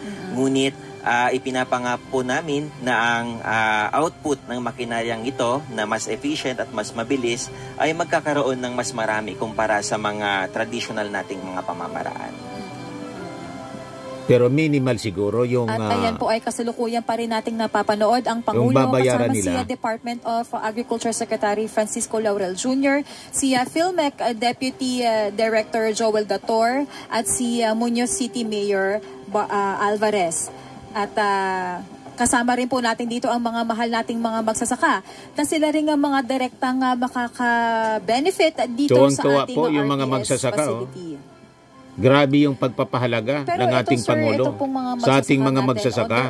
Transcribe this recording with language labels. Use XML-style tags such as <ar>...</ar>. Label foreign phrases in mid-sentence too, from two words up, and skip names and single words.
<tl>Ngunit ipinapangako po namin na ang output ng makinaryang ito na mas efficient at mas mabilis ay magkakaroon ng mas marami kumpara sa mga traditional nating mga pamamaraan. Pero minimal siguro yung... At ayan po ay kasalukuyan pa rin nating napapanood ang Pangulo babayaran kasama nila. si Department of Agriculture Secretary Francisco Laurel Jr., si PhilMec Deputy Director Joel Dator at si Muñoz City Mayor Alvarez. At kasama rin po natin dito ang mga mahal nating mga magsasaka na sila rin ang mga direktang makaka-benefit dito Tuwang-tuwa sa ating po yung mga RPS magsasaka, facility. Grabe yung pagpapahalaga Pero ng ating Pangulo sa ating mga magsasaka.</tl>